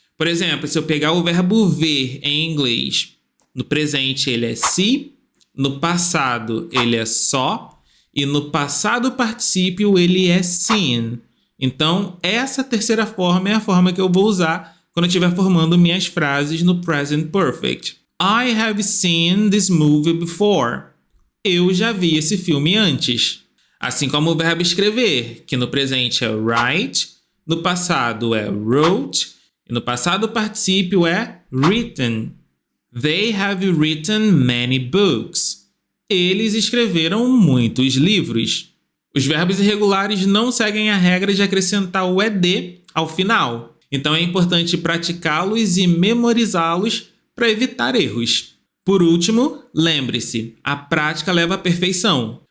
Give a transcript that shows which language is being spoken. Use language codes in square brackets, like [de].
[pt] Por exemplo, se eu pegar o verbo ver em inglês, no presente ele é see, no passado ele é saw e no passado particípio ele é seen. Então, essa terceira forma é a forma que eu vou usar quando eu estiver formando minhas frases no present perfect. [en] I have seen this movie before. [pt] Eu já vi esse filme antes. Assim como o verbo escrever, que no presente é write, no passado é wrote e no passado particípio é written. [en] They have written many books. [pt] Eles escreveram muitos livros. Os verbos irregulares não seguem a regra de acrescentar o ed ao final. Então é importante praticá-los e memorizá-los para evitar erros. Por último, lembre-se, a prática leva à perfeição.